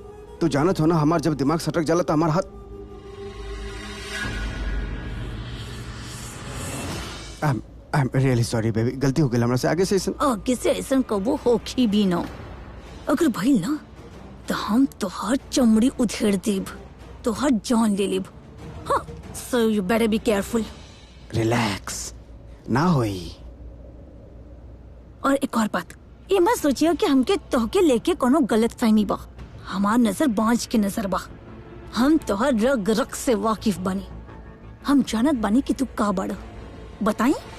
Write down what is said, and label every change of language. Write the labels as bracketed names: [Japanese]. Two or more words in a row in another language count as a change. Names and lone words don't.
[Bhojpuri] तू जानत हो ना हमार जब दिमाग सटक जाला तो हमार हाथ। [English] I am really sorry baby, [Bhojpuri] गलती हो गई हमरा से। आगे से ऐसा कबो होखी भी ना। अगर भइल ना तो हम तोहर चमड़ी उधेड़ देब, तोहर जान ले लेब। हाँ, [English] so you better be careful. [Bhojpuri] रिलैक्स, ना होई। और एक और बात, ये मत सोचिए कि हमके तोहके लेके कोनो गलत फहमी बा। हमार नजर बांझ के नजर बा। हम तोहर रग रग से वाकिफ बनी। हम जानत बानी कि तू का बड़। बताई?